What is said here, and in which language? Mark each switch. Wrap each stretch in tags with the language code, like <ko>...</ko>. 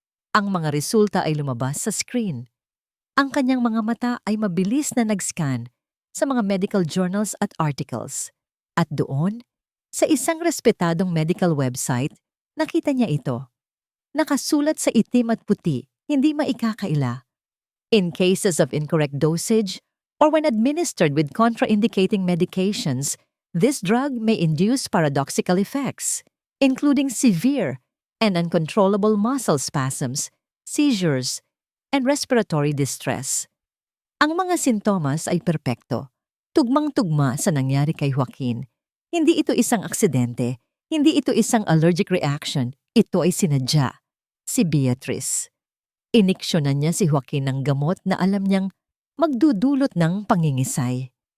<tl>Ang mga resulta ay lumabas sa screen. Ang kanyang mga mata ay mabilis na nag-scan sa mga medical journals at articles. At doon, sa isang respetadong medical website, nakita niya ito. Nakasulat sa itim at puti, hindi maikakaila.</tl> <en>In cases of incorrect dosage or when administered with contraindicating medications, this drug may induce paradoxical effects, including severe and uncontrollable muscle spasms, seizures, and respiratory distress.</en> <tl>Ang mga sintomas ay perpekto, tugmang-tugma sa nangyari kay Joaquin. Hindi ito isang aksidente, hindi ito isang allergic reaction, ito ay sinadya. Si Beatrice. Iniksyonan niya si Joaquin ng gamot na alam niyang magdudulot ng pangingisay.</tl>